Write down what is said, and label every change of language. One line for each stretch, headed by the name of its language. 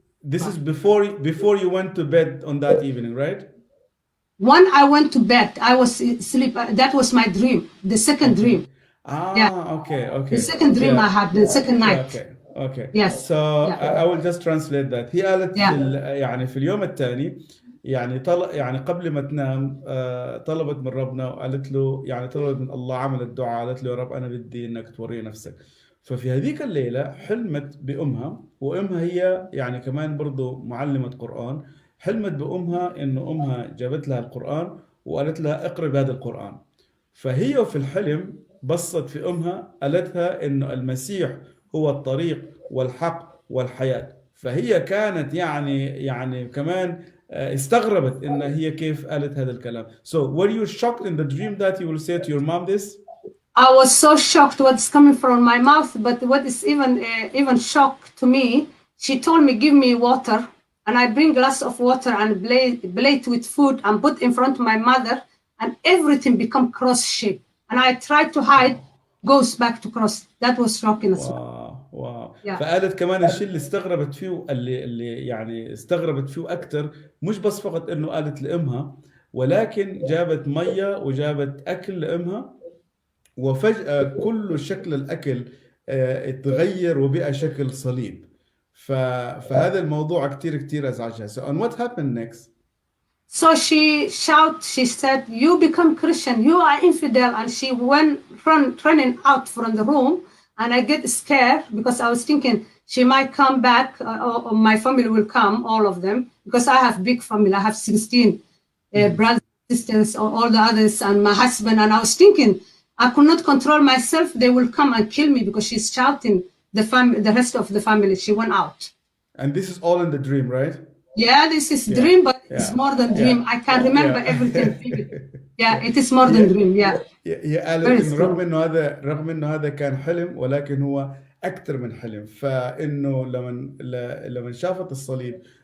English: This is before you went to bed on that evening, right? When I went to bed, I was asleep. That was my dream, the second dream. Okay. The second dream I had, the second night. Okay. Yes. So I will just translate that.
Arabic: هي قالت يعني في اليوم الثاني يعني قبل ما تنام طلبت من ربنا وقالت له يعني طلبت من الله عملت دعاء قالت له يا رب أنا بدي إنك توري نفسك. ففي هذيك الليلة حلمت بأمها وأمها هي يعني كمان برضو معلمة قرآن. حلمت بأمها إنه أمها جابت لها القرآن وقالت لها اقرأ بهذا القرآن. فهي في الحلم بصت في أمها قالتها إنه المسيح هو الطريق والحق والحياة. فهي كانت يعني كمان استغربت إن هي كيف قالت هذا الكلام.
English: So were you shocked in the dream that you will say to your mom this? I was so shocked what's coming from my mouth, but what is even shocked to me, she told me, give me water, and I bring glass of water and plate with food and put in front of my mother, and everything become cross shape. And I tried to hide, goes back to cross. That was shocking as well.
Arabic: واو. فقالت كمان الشيء اللي استغربت فيه اللي يعني استغربت فيه أكتر مش بس فقط إنه قالت لأمها ولكن جابت مية وجابت أكل لأمها وفجأة كل شكل الأكل اتغير وبقى شكل صليب. فهذا الموضوع كتير أزعجها.
English: So and what happened next? So she said, you become Christian, you are infidel. And she went running out from the room. And I get scared because I was thinking she might come back or my family will come, all of them, because I have big family. I have 16 brothers, sisters, all the others, and my husband. And I was thinking I could not control myself. They will come and kill me because she's shouting the rest of the family. She went out. And this is all in the dream, right? Yeah, this is dream, but it's more than dream. I can't remember everything. It is more than dream.
Arabic: هي قالت إنه رغم إنه هذا كان حلم ولكن هو أكثر من حلم. فإنه لما شافت الصليب